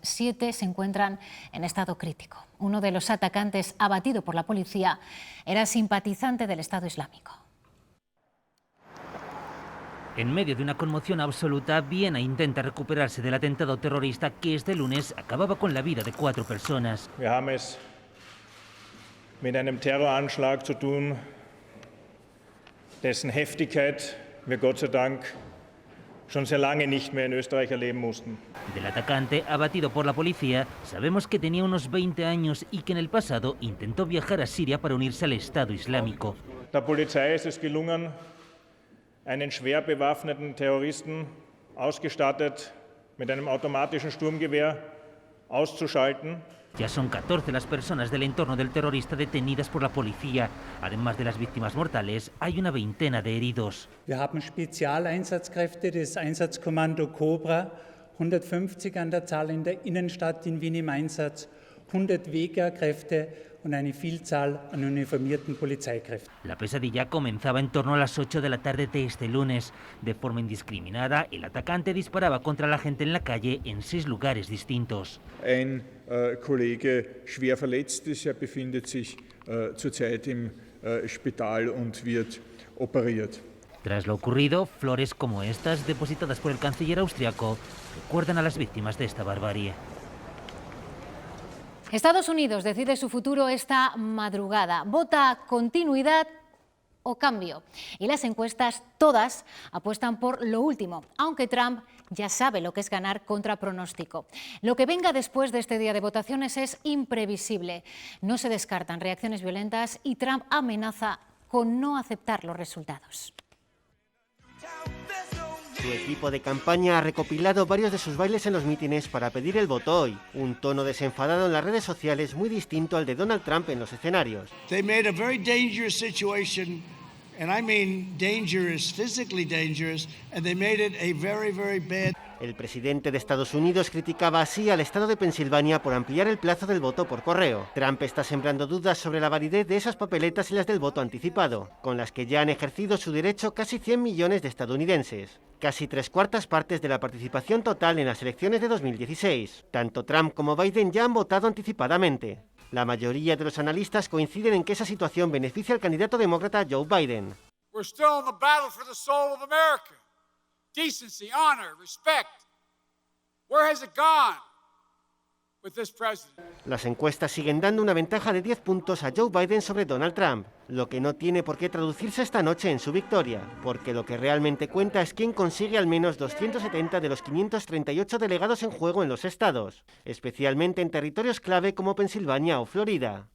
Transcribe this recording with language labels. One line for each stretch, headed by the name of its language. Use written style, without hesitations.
Spanish: 7 se encuentran en estado crítico. Uno de los atacantes, abatido por la policía, era simpatizante del Estado Islámico. En medio de una conmoción absoluta, Viena intenta recuperarse del atentado terrorista que este lunes acababa con la vida de 4 personas.
German: Wir haben es mit einem Terroranschlag zu tun, dessen Heftigkeit wir Gott sei Dank schon sehr lange nicht mehr in Österreich erleben mussten.
Spanish: Del atacante, abatido por la policía, sabemos que tenía unos 20 años y que en el pasado intentó viajar a Siria para unirse al Estado Islámico.
German: Der Polizei ist es gelungen, einen schwer bewaffneten Terroristen, ausgestattet mit einem automatischen Sturmgewehr, auszuschalten.
Spanish: Ya son 14 las personas del entorno del terrorista detenidas por la policía. Además de las víctimas mortales, hay una veintena de heridos.
German: Wir haben Spezialeinsatzkräfte des Einsatzkommando Cobra, 150 an der Zahl in der Innenstadt in Wien im Einsatz, 100 Wehrkräfte und eine Vielzahl an uniformierten Polizeikräften.
Spanish: La pesadilla comenzaba en torno a las 8 de la tarde de este lunes. De forma indiscriminada, el atacante disparaba contra la gente en la calle en 6 lugares distintos.
German: Ein Kollege schwer verletzt ist, er befindet sich zurzeit im Spital und wird operiert.
Spanish: Tras lo ocurrido, flores como estas, depositadas por el canciller austriaco, recuerdan a las víctimas de esta barbarie. Estados Unidos decide su futuro esta madrugada. Vota continuidad o cambio. Y las encuestas, todas, apuestan por lo último, aunque Trump ya sabe lo que es ganar contra pronóstico. Lo que venga después de este día de votaciones es imprevisible. No se descartan reacciones violentas y Trump amenaza con no aceptar los resultados. Su equipo de campaña ha recopilado varios de sus bailes en los mítines para pedir el voto hoy. Un tono desenfadado en las redes sociales muy distinto al de Donald Trump en los escenarios.
English: They made a very dangerous situation, and I mean dangerous, physically dangerous, and they made it a very, very bad.
Spanish: El presidente de Estados Unidos criticaba así al estado de Pensilvania por ampliar el plazo del voto por correo. Trump está sembrando dudas sobre la validez de esas papeletas y las del voto anticipado, con las que ya han ejercido su derecho casi 100 millones de estadounidenses. Casi 3/4 partes de la participación total en las elecciones de 2016. Tanto Trump como Biden ya han votado anticipadamente. La mayoría de los analistas coinciden en que esa situación beneficia al candidato demócrata Joe Biden.
English: We're still in the battle for the soul of America. Decency, honor, respect. Where has it gone with this president?
Spanish: Las encuestas siguen dando una ventaja de 10 puntos a Joe Biden sobre Donald Trump, lo que no tiene por qué traducirse esta noche en su victoria, porque lo que realmente cuenta es quién consigue al menos 270 de los 538 delegados en juego en los estados, especialmente en territorios clave como Pensilvania o Florida.